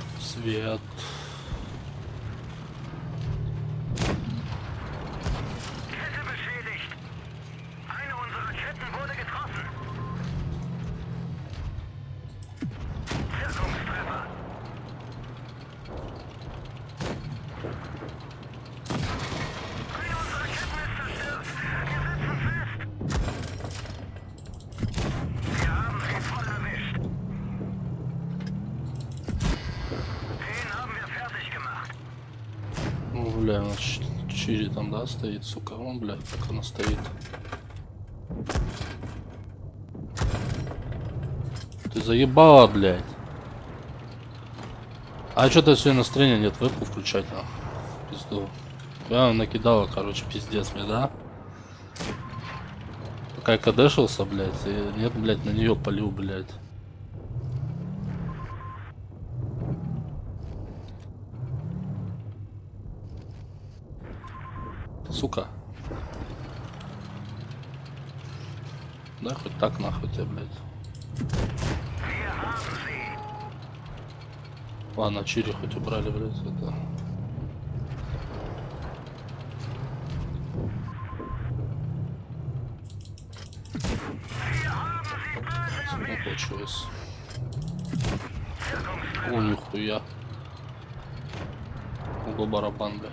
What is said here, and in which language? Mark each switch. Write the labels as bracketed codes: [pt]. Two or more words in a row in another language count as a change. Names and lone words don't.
[ru] Свет. [de] Kette beschädigt. Eine unserer Ketten wurde getroffen. Wirkungstreffer. Eine unserer Ketten ist zerstört. Wir sitzen fest. Wir haben sie voll erwischt. Den haben wir fertig gemacht. [ru] Ну, бля, у нас Чири там, да, стоит, сука. Вон, бля, как она стоит. Ты заебала, блядь. А что-то сегодня настроения нет, вебку включать, а? Пизду. Я накидала, короче, пиздец мне, да? Пока я кадешился, блядь, и нет, блядь, на нее полил, блядь. Сука. Да, хоть так нахуй тебя, блядь. [de] Wir haben sie. [ru] Ладно, Чири хоть убрали, блядь, это. Не получилось. О, нихуя. Ого, барабан, бля.